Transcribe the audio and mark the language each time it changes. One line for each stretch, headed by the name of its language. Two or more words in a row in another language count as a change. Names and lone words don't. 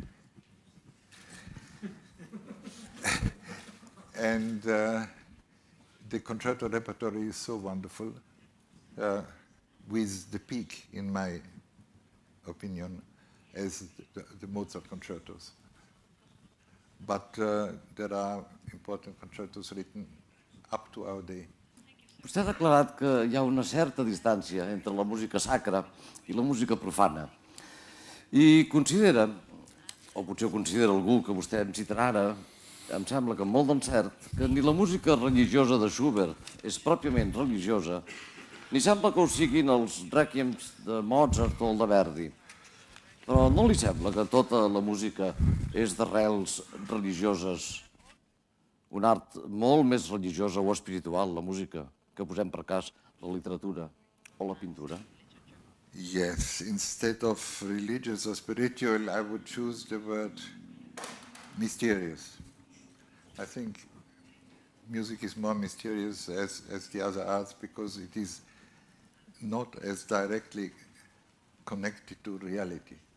English: And the concerto repertory is so wonderful, with the peak, in my opinion, as the Mozart concertos. But there are important concertos written up to our day.
Catalan: Vostè ha declarat que hi ha una certa distància entre la música sacra i la música profana. I considera, o potser ho considera algú que vostè em citarà ara, em sembla que amb molt d'encert, que ni la música religiosa de Schubert és pròpiament religiosa, ni sembla que ho siguin els rèquiems de Mozart o el de Verdi. Però no li sembla que tota la música és d'arrels religioses, un art molt més religiosa o espiritual, la música, que posem per cas la literatura o la pintura?
English: Yes, instead of religious or spiritual, I would choose the word mysterious. I think music is more mysterious as the other arts because it is not as directly connected to reality.